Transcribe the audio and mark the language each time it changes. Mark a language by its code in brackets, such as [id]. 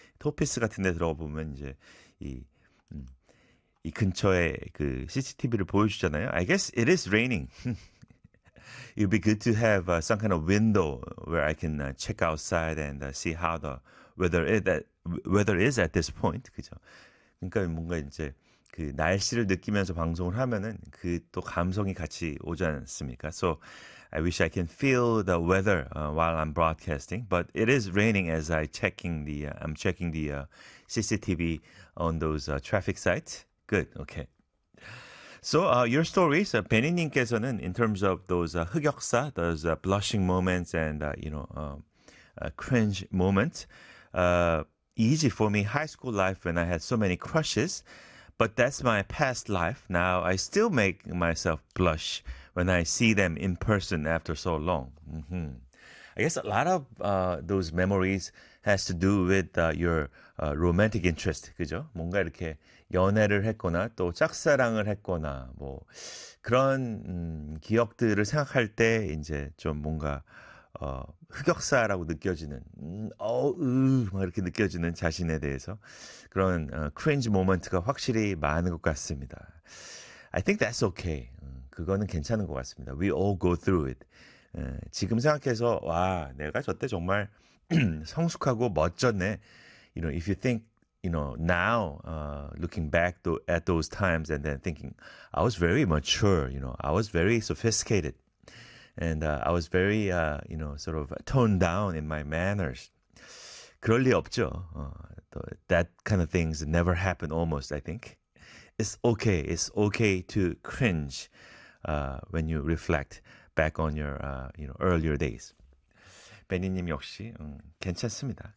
[ko] 토피스 같은 데 들어가보면 이제 이 근처에 그 CCTV를 보여주잖아요. [en] I guess it is raining. It'd be good to have some kind of window where I can check outside and see how the weather is at this point. [ko] 그죠? 그러니까 뭔가 이제 그 날씨를 느끼면서 방송을 하면은 그또 감성이 같이 오지 않습니까? [en] So I wish I can feel the weather while I'm broadcasting, but it is raining as I'm checking the CCTV on those traffic sites. Good. Okay. So your story, so Benny님께서는 in terms of those 흑역사, those blushing moments and you know cringe moments, easy for me. High school life when I had so many crushes, but that's my past life. Now I still make myself blush when I see them in person after so long. I guess a lot of those memories has to do with your romantic interest, [ko] 그죠? 뭔가 이렇게 연애를 했거나 또 짝사랑을 했거나 뭐 그런 기억들을 생각할 때 이제 좀 뭔가 흑역사라고 느껴지는 막 이렇게 느껴지는 자신에 대해서 그런 cringe moment가 확실히 많은 것 같습니다. [en] I think that's okay. [ko] 그거는 괜찮은 것 같습니다. [en] We all go through it. [ko] 지금 생각해서 와 내가 저때 정말 성숙하고 멋졌네. [en] You know, if you think, you know, now looking back at those times and then thinking, I was very mature. You know, I was very sophisticated, and I was very, you know, sort of toned down in my manners. [ko] 그럴 리 없죠. [en] That kind of things never happen. Almost, I think it's okay. It's okay to cringe when you reflect back on your, you know, earlier days. [ko] 베니님 역시 괜찮습니다.